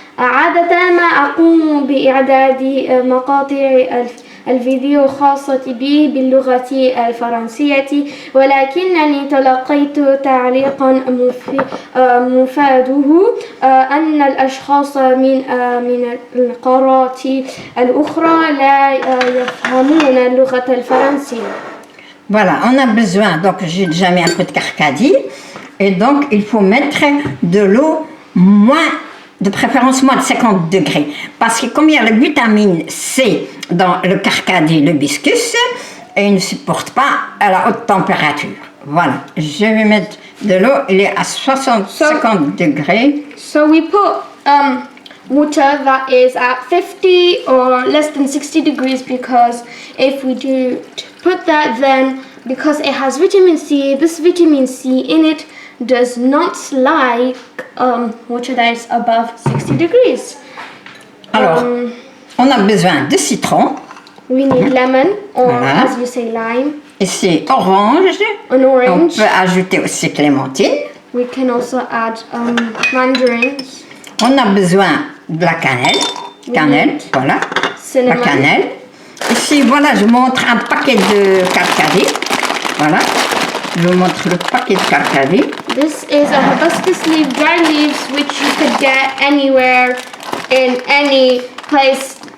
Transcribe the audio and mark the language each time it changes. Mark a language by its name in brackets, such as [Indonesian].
[Arabic] عادة ما أقوم بإعداد مقاطع الفيديو خاصة بي باللغة الفرنسية، ولكنني تلقيت تعليقا مفاده أن الأشخاص من القارات الأخرى لا يفهمون اللغة الفرنسية. [French] Voilà, on a besoin, donc j'ai déjà mis un peu de carcadi, et donc il faut mettre de l'eau de préférence moins de 50 degrés, parce que comme il y a la vitamine C dans le carcadi, l'hibiscus, et il ne supporte pas à la haute température. Voilà, je vais mettre de l'eau, il est à 50 degrés. [English] So we put water that is at 50 or less than 60 degrees, because if we do put that, then because it has vitamin C, this vitamin C in it does not like water that is above 60 degrees. [French] Alors, on a besoin de citron. [English] We need lemon, or [French] Voilà. [English] as you say, lime. [French] Ici, orange. [English] An orange. [French] On peut ajouter aussi clémentine. [English] We can also add mandarins. [French] On a besoin de la cannelle. Cannelle, voilà. [English] Cinnamon. [French] La cannelle. Ici, voilà, je montre un paquet de carcadi. Voilà. Je vous montre le paquet de carcadi. [English] This is a hibiscus leaf, dry leaves, which you could get anywhere in any place.